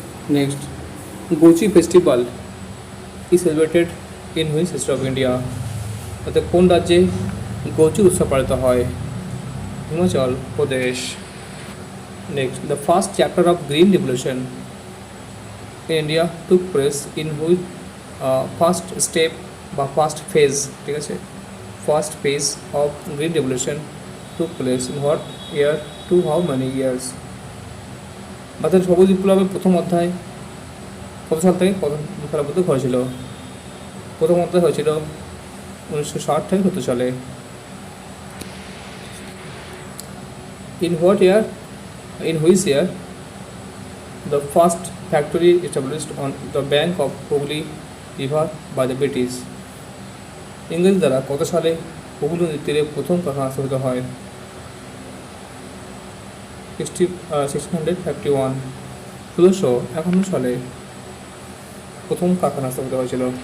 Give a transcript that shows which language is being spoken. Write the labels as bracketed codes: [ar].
[en] Next, Gochi festival is celebrated in which state of India? [bn] অর্থাৎ কোন রাজ্যে গোচি উৎসব পালিত হয়? Himachal Pradesh. [en] next, the first chapter of green revolution in India took place in which first step [bn] বা [en] first phase, [bn] ঠিক আছে, [en] first phase of green revolution took place in what year, to how many years? [bn] ভারতের সবুজ বিপ্লবের প্রথম অধ্যায় কত সাল থেকে কত সালের মধ্যে হয়েছিল? প্রথম অধ্যায় হয়েছিল 1960 থেকে 70 সালে। [en] In what year, in which year the first factory established on the bank of Hooghly river by the British? [bn] ইংরেজ দ্বারা কত সালে হুগলি নদীর তীরে প্রথম কারখানা স্থাপিত হয়? 1651। 1651 সালে প্রথম কারখানা স্থাপিত হয়েছিল।